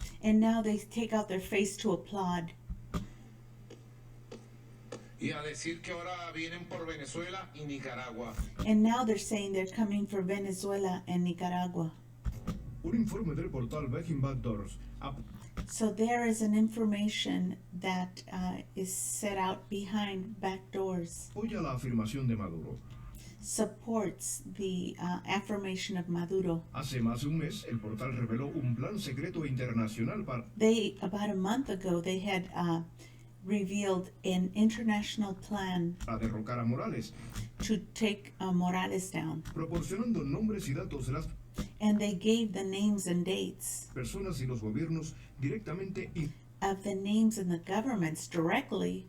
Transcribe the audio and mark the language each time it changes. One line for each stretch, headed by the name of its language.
English: And now they take out their face to applaud.
Spanish: Y a decir que ahora vienen por Venezuela y Nicaragua.
English: And now they're saying they're coming for Venezuela and Nicaragua.
Spanish: Un informe del portal Behind Backdoors
English: So there is an information that is set out behind back doors.
Spanish: apoya la afirmación de Maduro.
English: Supports the affirmation of Maduro.
Spanish: Hace más de un mes, el portal reveló un plan secreto internacional para
English: About a month ago, they had revealed an international plan
Spanish: derrocar a Morales,
English: to take Morales down.
Spanish: proporcionando nombres y datos de las
English: And they gave the names and dates
Spanish: personas y los gobiernos directamente
English: of the names and the governments directly